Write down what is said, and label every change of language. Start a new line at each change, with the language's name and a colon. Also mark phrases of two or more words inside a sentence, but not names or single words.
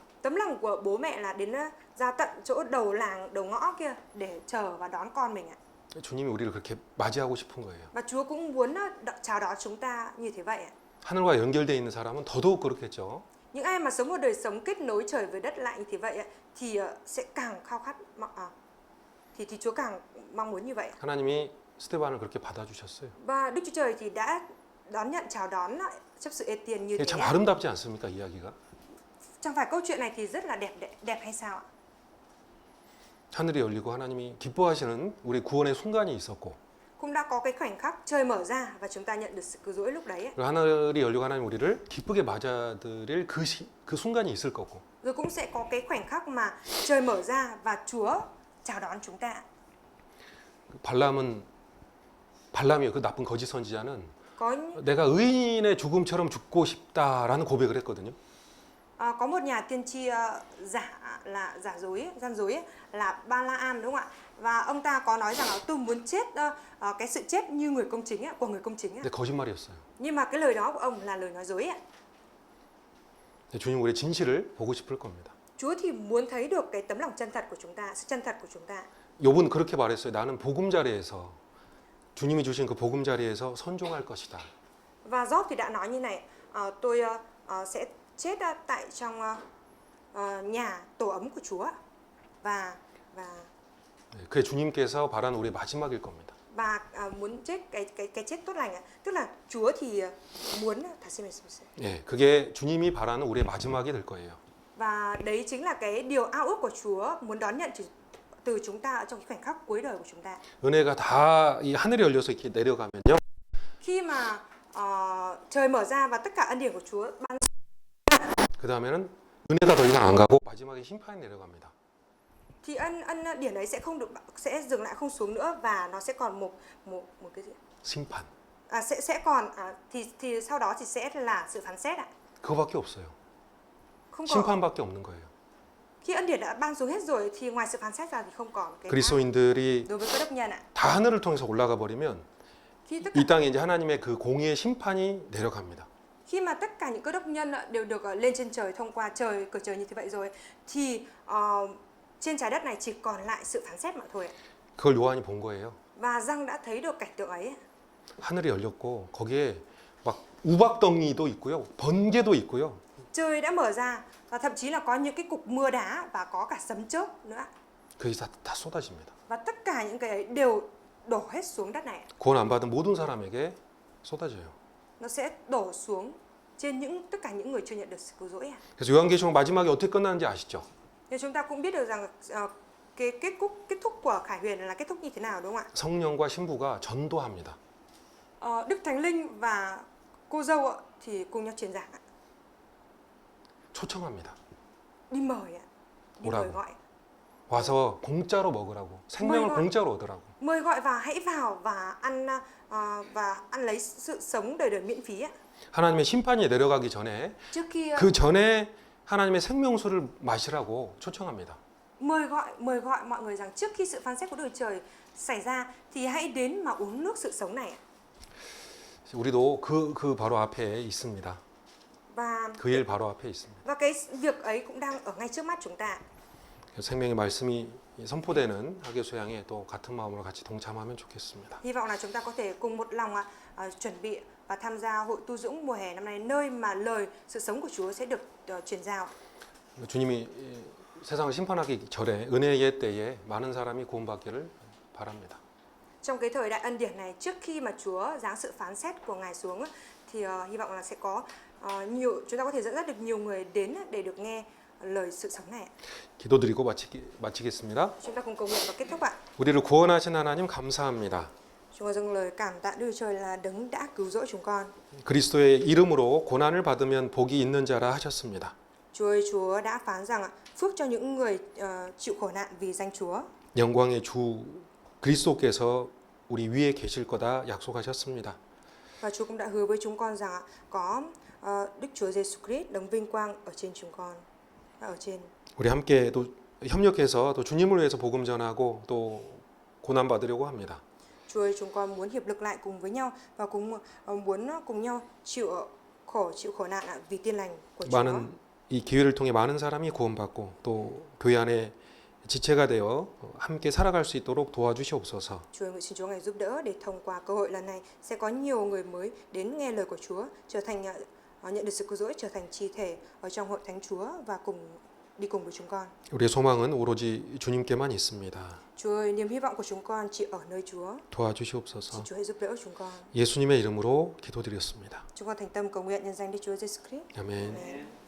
Vietnamese: Tấm lòng của bố mẹ là đến ra tận chỗ đầu làng, đầu ngõ kia để chờ và đón con mình ạ.
Korean: 주님이 우리를 그렇게 맞이하고 싶은 거예요.
Vietnamese: Và Chúa cũng muốn chào đón chúng ta như thế vậy ạ.
Korean: 하늘과 연결되어 있는 사람은 더더욱 그렇겠죠.
Vietnamese: Những ai mà sống một đời sống kết nối trời với đất lại như thế vậy ạ, thì sẽ càng khao khát thì Chúa càng mong muốn như vậy.
Korean: 하나님이 스데반을 그렇게 받아주셨어요.
Vietnamese: Và Đức Chúa Trời thì đã đón nhận chào đón chấp sự Ê-tiên như thế.
Korean: 참 아름답지 않습니까, 이야기가?
Vietnamese: Chẳng phải câu chuyện này thì rất là đẹp hay sao ạ?
Korean: 하늘이 열리고 하나님이 기뻐하시는 우리 구원의 순간이 있었고,
Vietnamese: Cũng đã có cái khoảnh khắc trời mở ra và chúng ta nhận được sự cứu rỗi lúc đấy.
Korean: 그리고 하늘이 열리고 하나님 우리를 기쁘게 맞아들일 그 순간이 있을 거고.
Vietnamese: Rồi cũng sẽ có cái khoảnh khắc mà trời mở ra và Chúa chào đón chúng ta.
Korean: 발람이요, 그 나쁜 거짓 선지자는
Vietnamese: Có
Korean: 내가 의인의 죽음처럼 죽고 싶다라는 고백을 했거든요.
Vietnamese: có một nhà tiên tri giả dối, gian dối ấy, là Ba-la-am đúng không ạ? Và ông ta có nói rằng là tôi muốn chết cái sự chết như người công chính ấy, của người công chính ấy.
Korean: 근데 거짓말이었어요.
Vietnamese: Nhưng mà cái lời đó của ông là lời nói dối ấy.
Korean: 주님 우리의 진실을 보고 싶을 겁니다.
Vietnamese: Chúa thì muốn thấy được cái tấm lòng chân thật của chúng ta, sự chân thật của chúng ta.
Korean: 욥은 그렇게 말했어요. 나는 보금자리에서 주님이 주신 그 보금자리에서 선종할 것이다.
Vietnamese: Và Job thì đã nói như này, tôi sẽ chết tại trong nhà tổ ấm của Chúa và
Korean: 그게 주님께서 바라는 우리의 마지막일 겁니다.
Vietnamese: muốn chết cái chết tốt lành ạ. Tức là Chúa thì muốn
Korean: 예, 그게 주님이 바라는 우리의 마지막이 될 거예요.
Vietnamese: và đấy chính là cái điều ao ước của Chúa muốn đón nhận từ chúng ta ở trong cái khoảnh khắc cuối đời của chúng ta.
Korean: 은혜가 다 이 하늘이 열려서 이렇게 내려가면요.
Vietnamese: Khi mà trời mở ra và tất cả ân điển của Chúa ban
Korean: 그 다음에는 은혜가 더 이상 안 가고 마지막에 심판이 내려갑니다.
Vietnamese: thì ân điển ấy sẽ dừng lại không xuống nữa và nó sẽ còn một cái gì?
Korean: 심판.
Vietnamese: Sẽ còn thì sau đó thì sẽ là sự phán xét ạ.
Korean: 그거밖에 없어요.
Vietnamese: Không có.
Korean: 심판밖에 없는 거예요.
Vietnamese: Khi ân điển đã ban xuống hết rồi thì ngoài sự phán xét ra thì không còn cái khác
Korean: 그리스도인들이
Vietnamese: đối với cơ đốc nhân ạ.
Korean: 다 하늘을 통해서 올라가 버리면
Vietnamese: Khi tất cả
Korean: 이 땅에 이제 하나님의 그 공의의 심판이 내려갑니다.
Vietnamese: Khi mà tất cả những cơ đốc nhân đều được lên trên trời thông qua cửa trời như thế vậy rồi thì trên trái đất này chỉ còn lại sự phán xét mà thôi.
Korean: 그걸 요한이 본 거예요.
Vietnamese: Và Giăng đã thấy được cảnh tượng ấy.
Korean: 하늘이 열렸고 거기에 막 우박덩이도 있고요, 번개도 있고요.
Vietnamese: Trời đã mở ra và thậm chí là có những cái cục mưa đá và có cả sấm chớp nữa.
Korean: 그게 다 쏟아집니다.
Vietnamese: Và tất cả những cái ấy đều đổ hết xuống đất này.
Korean: 구원 안 받은 모든 사람에게 쏟아져요.
Vietnamese: Nó sẽ đổ xuống trên tất cả những người chưa nhận được sự cứu rỗi.
Korean: 그래서 요한계시록 마지막에 어떻게 끝나는지 아시죠?
Vietnamese: Nên chúng ta cũng biết được rằng cái kết thúc của Khải Huyền là kết thúc như thế nào đúng không ạ?
Korean: 성령과 신부가 전도합니다.
Vietnamese: Đức Thánh Linh và cô dâu thì cùng nhau truyền giảng ạ.
Korean: 초청합니다.
Vietnamese: Đi mời ạ. Đi mời gọi.
Korean: 와서 공짜로 먹으라고. 생명을 공짜로 얻으라고.
Vietnamese: Mời gọi và hãy vào và ăn lấy sự sống đời đời miễn phí ạ.
Korean: 하나님의 심판이 내려가기 전에 그 전에 하나님의 생명수를 마시라고 초청합니다.
Vietnamese: Mời gọi mọi người rằng trước khi sự phán xét của Đức Trời xảy ra thì hãy đến mà uống nước sự sống này ạ.
Korean: 우리도 그 바로 앞에 있습니다.
Vietnamese: Và
Korean: 그 일 바로 앞에 있습니다.
Vietnamese: Và cái việc ấy cũng đang ở ngay trước mắt chúng ta.
Korean: 생명의 말씀이 선포되는 학예 수양에 또 같은 마음으로 같이 동참하면 좋겠습니다.
Vietnamese: Hy vọng là chúng ta có thể cùng một lòng chuẩn bị và tham gia hội tu dũng mùa hè năm nay, nơi mà lời sự sống của Chúa sẽ được truyền giao.
Korean: 주님이 세상을 심판하기 전에 은혜의 때에 많은 사람이 구원받기를 바랍니다.
Vietnamese: trong cái thời đại ân điển này, trước khi mà Chúa giáng sự phán xét của Ngài xuống thì hy vọng là sẽ có chúng ta có thể dẫn dắt được nhiều người đến để được nghe lời sự sống này.
Korean: 기도드리고 마치겠습니다.
Vietnamese: Chúng ta cùng cầu nguyện và kết thúc ạ.
Korean: 우리를 구원하신 하나님 감사합니다.
Vietnamese: Chúng con dâng lời cảm tạ Đức Chúa Trời là đấng đã cứu rỗi chúng con.
Korean: 그리스도의 이름으로 고난을 받으면 복이 있는 자라 하셨습니다.
Vietnamese: Chúa ơi, Chúa đã phán rằng phước cho những người chịu khổ nạn vì danh Chúa.
Korean: 영광의 주 그리스도께서 우리 위에 계실 거다 약속하셨습니다.
Vietnamese: Và Chúa cũng đã hứa với chúng con rằng có Đức Chúa Giêsu Christ đấng vinh quang ở trên chúng con, ở trên.
Korean: 우리 함께 또 협력해서 또 주님을 위해서 복음 전하고 또 고난 받으려고 합니다.
Vietnamese: Chúa ơi, chúng con muốn hiệp lực lại cùng với nhau và cũng muốn cùng nhau chịu khổ nạn vì tin lành của Chúa.
Korean: 많은 이 기회를 통해 많은 사람이 구원받고 또 교회 안에 지체가 되어 함께 살아갈 수 있도록 도와주시옵소서.
Vietnamese: Chúa ơi, nguyện xin Chúa ngài giúp đỡ để thông qua cơ hội lần này sẽ có nhiều người mới đến nghe lời của Chúa, trở thành nhận được sự cứu rỗi, trở thành chi thể ở trong hội thánh Chúa và đi cùng với chúng con.
Korean: 우리의 소망은 오로지 주님께만 있습니다.
Vietnamese: Chúa ơi, niềm hy vọng của chúng con chỉ ở nơi Chúa.
Korean: 도와주시옵소서.
Vietnamese: Xin Chúa hãy giúp đỡ chúng con.
Korean: 예수님의 이름으로 기도드렸습니다.
Vietnamese: Chúng con thành tâm cầu nguyện nhân danh Đức Chúa Giêsu Christ.
Korean: 아멘.
Vietnamese: Amen.